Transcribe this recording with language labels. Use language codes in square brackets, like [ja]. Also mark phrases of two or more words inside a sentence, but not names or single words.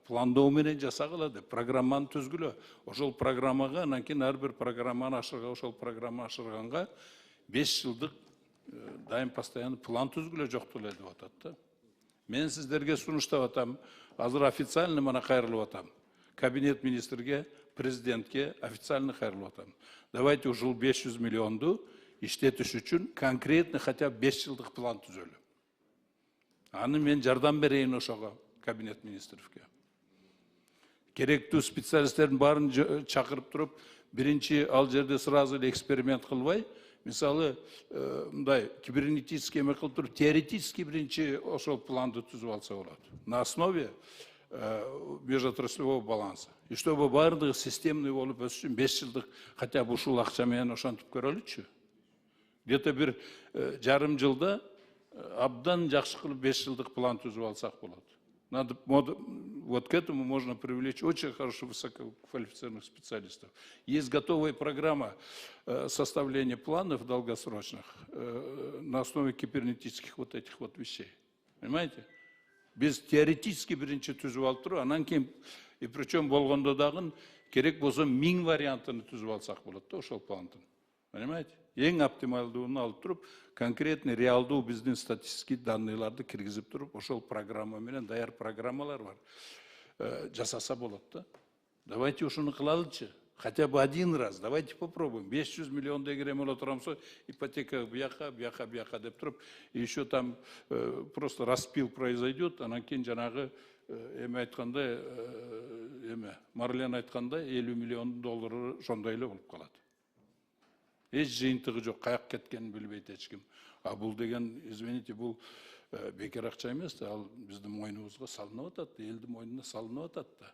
[ky] Пландоо менен жасагыла деп программаны түзгүлө. Ошол программага анан кийин ар бир программаны ошол программа ашырганга 5 жылдык дайым постоянно план түзгүлө жокту эле деп атат да. Мен сиздерге сунуштап атам. Азыр официально мына кайрылып атам. Кабинет министрге, президентке официально кайрылып атам. Давайте ушул 500 миллионду иштетиш үчүн [ru] конкретно хотя бы [ky] 5 жылдык план түзөлү. Аны мен жардам берейин ошого кабинет министровке. Керектүү специалисттердин баарын чакырып туруп, биринчи ал жерде сразу эле эксперимент кылбай, мисалы, мындай кибернетический эме кылып туруп, теоретически биринчи ошол планды түзүп алса болот. [ru] На основе межотраслевого баланса. И чтобы [ky] баардыгы системный болуп өсүш үчүн 5 жылдык [ru] хотя бы [ky] ушул акча менен ошентип көрөлүчү. Где-то бир жарым жылда абдан жакшы кылып 5 жылдык план түзүп алсак болот. [ru] Надо, вот к этому можно привлечь очень хорошо высококвалифицированных специалистов. Есть готовая программа составления планов долгосрочных на основе кибернетических вот этих вот вещей. Понимаете? [ky] Без теоретически биринчи түзүп алып туруп, анан кийин [ru] и причем [ky] болгондо дагы керек болсо 1000 вариантын түзүп алсак болот да ошол пландын. [ru] Понимаете? [ky] Эң оптималдууну алып туруп, конкретный реалдуу биздин статистический данныйларды киргизип туруп, ошол программа менен даяр программалар бар. Жасаса болот да. Давайте ушуну кылалычы. [ru] Хотя бы один раз, давайте попробуем. [ky] 500 миллион дегрем ола турамса, ипотека бияка деп туруп, [ru] и еще там просто распил произойдет, [ky] анан кейін жанагы эме айткандай, Марлен айткандай 50 миллион доллары шондой эле болуп калат. Эч жыйынтыгы жок, каяк кеткенин билбейт эч ким. А бул деген, извините, бул бекер акча эмес, ал биздин мойнубузга салынып атат, элдин мойнуна салынып атат да.